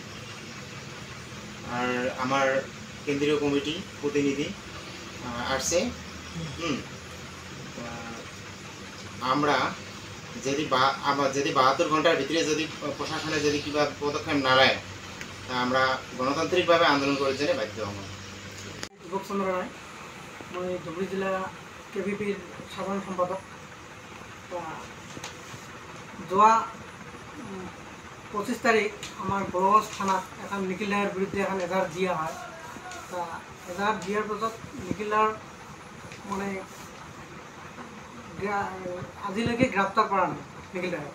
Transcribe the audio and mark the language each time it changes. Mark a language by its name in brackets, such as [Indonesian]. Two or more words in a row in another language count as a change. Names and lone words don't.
[Bangla] আর আমার কেন্দ্রীয় কমিটি প্রতিনিধি আসছে। আমরা যদি 72 ঘন্টার ভিতরে যদি প্রশাসনে যদি কিবা পদক্ষেপ না নেয়, তা আমরা গণতান্ত্রিকভাবে আন্দোলন করার জন্য বাধ্য হব। [Assamese] দীপক চন্দ্র রায়, মই ধুবুৰী জিলা কেভিপিৰ সাধাৰণ সম্পাদক। যোৱা 25 তাৰিখ আমাৰ গোলকগঞ্জ থানাত এখন নিখিল ৰায়ৰ বিৰুদ্ধে এখন এজাহাৰ দিয়া হয়। এজাহাৰ দিয়াৰ পাছত নিখিল ৰায়ৰ মানে আজিলৈকে গ্ৰেপ্তাৰ কৰা নাই নিখিল ৰায়ক।